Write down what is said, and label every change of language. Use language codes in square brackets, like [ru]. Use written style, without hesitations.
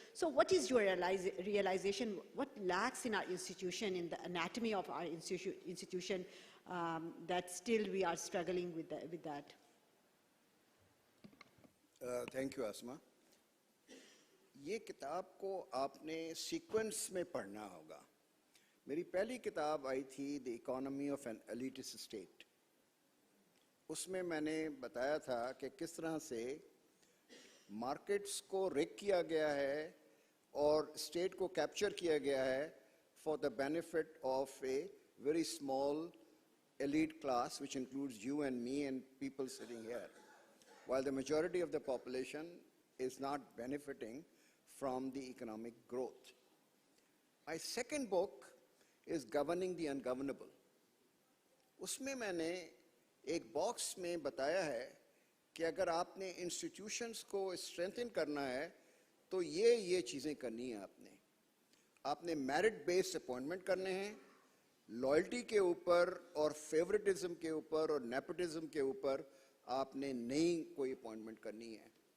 [en] So what is your realization, what lacks in our institution, in the anatomy of our institution, that still we are struggling with that? Thank you, Asma. [hi] ये किताब को आपने sequence में पढ़ना होगा. मेरी पहली किताब आई थी the economy of N elitist state. उसमें मैंने बताया था कि किस तरह से मार्केट्स को रिग किया गया है [en] और स्टेट को कैप्चर किया गया है for the benefit of a very small elite class, which includes you and me and people sitting here, while the majority of the population is not benefiting from the economic growth. My second book is Governing the Ungovernable. [hi] उसमें मैंने एक box में बताया है कि अगर आपने institutions को स्ट्रेंथन करना है तो ये चीज़ें करनी है. आपने मेरिट बेस्ड अपॉइंटमेंट करने हैं, लॉयल्टी के ऊपर और फेवरेटिज्म के ऊपर और नेपोटिज्म के ऊपर आपने नई कोई अपॉइंटमेंट करनी है.